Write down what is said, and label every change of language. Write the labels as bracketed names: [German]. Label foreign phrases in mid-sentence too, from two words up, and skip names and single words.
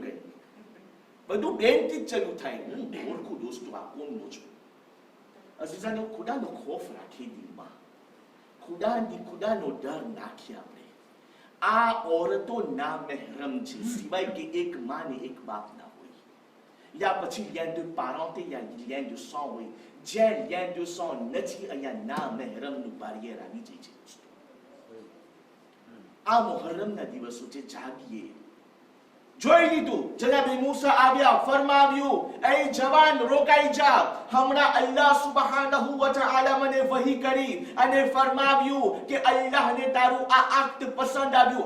[Gujarati] કઈ બધું બેન થી જ ચાલુ થાય. હું ઓળખું દોસ્તો આ કોણ છું. અઝીઝાને ખુદાનો ખોફ રાખી દિલમાં, ખુદાનો ડર નાખી આપણે. આ ઓરતો ના મહેરમ છે, સિવાય કે એક માં ને એક બાપ ના હોય, યા પછી [French] lien de parenté [Gujarati] યા [French] lien de sang [Gujarati] હોય. જ્યાં [French] lien de sang [Gujarati] નથી, અહીંયા ના મહેરમ નું બારિયર આવી જાય છે. આ મુહર્રમના દિવસો છે, જાગીએ. જોઈ લીધું, જનાબે મૂસા આવ્યા, ફરમાવ્યું, એ જવાન રોકાઈ જા. હમણાં [Arabic] الله سبحانه وتعالى [Gujarati] મને વહી કરી અને ફરમાવ્યું કે અલ્લાહને તારું આ આક્ટ પસંદ આવ્યું.